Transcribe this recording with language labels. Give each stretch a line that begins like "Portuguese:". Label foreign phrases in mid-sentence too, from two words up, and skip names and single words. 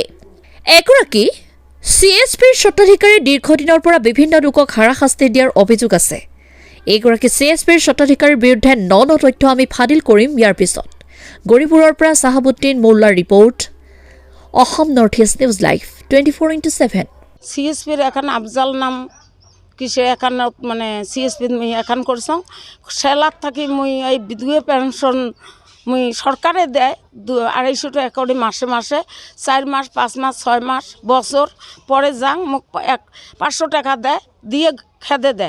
Assamese: এগৰাকী CSPৰ স্বত্বাধিকাৰীৰ দীৰ্ঘদিনৰ পৰা বিভিন্ন লোকক হাৰাশাস্তি দিয়াৰ অভিযোগ আছে। এইগৰাকী CSPৰ স্বত্বাধিকাৰীৰ বিৰুদ্ধে ন তথ্য আমি ফাদিল কৰিম ইয়াৰ পিছত। গৌৰীপুৰৰ পৰা চাহাবুদ্দিন মোল্লাৰ ৰিপৰ্ট, অসম নৰ্থ ইষ্ট নিউজ লাইভ 24/7।
Rangpuri: CSPর এখন আফজাল নাম কিসে এখানত মানে CSP মুই এখন করছং সেলাত থাকি মুই এই বিধবা পেনশন মুই সরকারে দেয় 250 টাকা করে মাসে মাসে 4 মাস 5 মাস 6 মাস বছর পরে যাং মোক 500 টাকা দেয় দিয়ে খেদে দেয়।